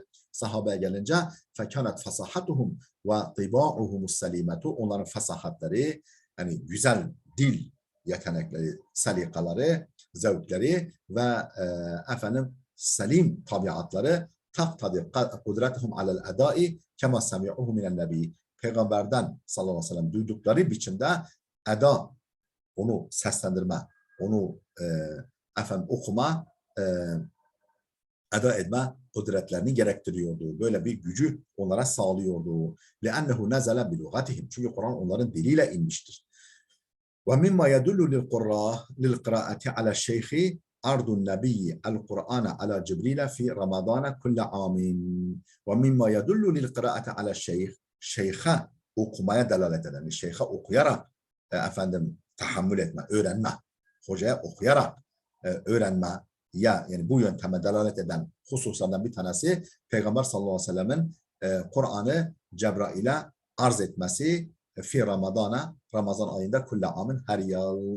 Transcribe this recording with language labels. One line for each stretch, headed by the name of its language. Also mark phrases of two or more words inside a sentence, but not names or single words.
Turkish: Sahabeye gelince
Arabic: فكانت فصاحتهم وطباعهم السليمة,
Turkish: onların fasahatleri yani güzel dil yetenekleri, salikaları, zevkleri ve efendim selim tabiatları
Arabic: تقتضي قدرتهم على الأداء كما سمعوه من النبي.
Turkish: Peygamberden
Arabic: صلى الله عليه وسلم
Turkish: duydukları biçimde eda, onu seslendirme, onu efendim okuma, eda etme kudretlerini gerektiriyordu. Böyle bir gücü onlara sağlıyordu.
Arabic: لِأَنَّهُ نَزَلَ بِلُغَتِهِمْ.
Turkish: Çünkü Kur'an onların diliyle inmiştir.
Arabic: ومما يدل للقراءة على الشيخ عرض النبي القرآن على جبريل في رمضان كل عام. ومما يدل للقراءة على الشيخ
Turkish: şeyha okumaya delalet eden, şeyha okuyarak efendim tahammül etme, öğrenme, hocaya okuyarak öğrenme ya yani bu yönteme delalet eden hususlardan bir tanesi Peygamber
Arabic: صلى الله عليه وسلم
Turkish: Kur'an'ı Cebrail'e arz etmesi
Arabic: في رمضان,
Turkish: Ramazan ayında
Arabic: كل عام
Turkish: her yıl.